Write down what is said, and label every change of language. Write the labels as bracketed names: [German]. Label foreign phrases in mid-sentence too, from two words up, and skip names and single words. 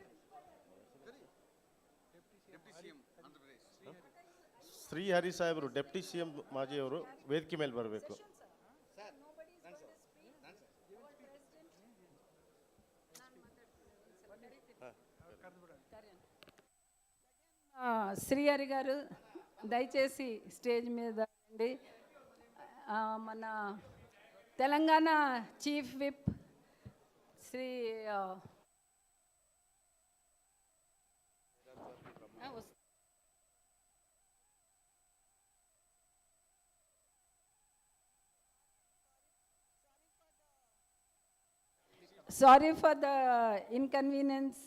[English] Deputy CM Andhra Pradesh [Kannada] ಶ್ರೀಹರಿ ಸಾಹೇಬರು [English] Deputy CM [Kannada] ಮಾಜಿಯವರು ವೇದಿಕೆ ಮೇಲೆ ಬರಬೇಕು. [Telugu] శ్రీహరి గారు దయచేసి స్టేజ్ మీద రండి. మన తెలంగాణ [English] chief whip [Telugu] శ్రీ [English] sorry for the inconvenience.